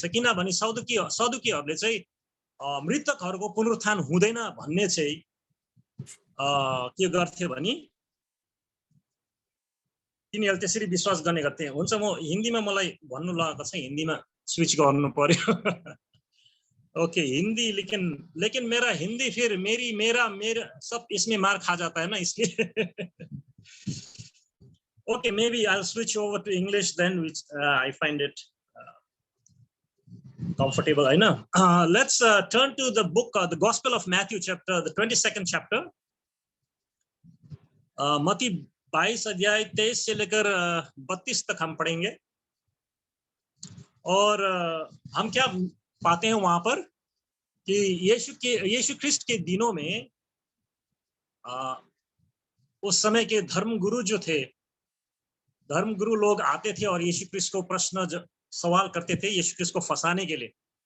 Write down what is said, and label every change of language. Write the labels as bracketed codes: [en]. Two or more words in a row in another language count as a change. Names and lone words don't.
[ne] किनभने सदुकीहरूले चाहिँ मृतकहरूको पुनरुत्थान हुँदैन भन्ने चाहिँ के गर्थे भने तिनीहरूले त्यसरी विश्वास गर्ने गर्थे. हुन्छ, म हिन्दीमा मलाई भन्नु लागेको छ, हिन्दीमा स्विच गर्नु पर्यो. [hi] ओके, हिंदी लेकिन मेरा हिंदी फिर मेरा सब इसमें मार खा जाता है ना, इसलिए [en] okay, maybe I'll switch over to English then, which I find it comfortable. I know. Let's turn to the book, the Gospel of Matthew, the 22nd chapter. [hi] मत्ती 22 अध्याय 23 से लेकर 32 तक हम पढ़ेंगे. और हम क्या पाते हैं वहां पर कि यीशु ख्रीष्ट के दिनों में उस समय के धर्मगुरु जो थे, धर्मगुरु लोग आते थे और यीशु ख्रीष्ट को प्रश्न सवाल करते थे यीशु ख्रीष्ट को फंसाने के लिए.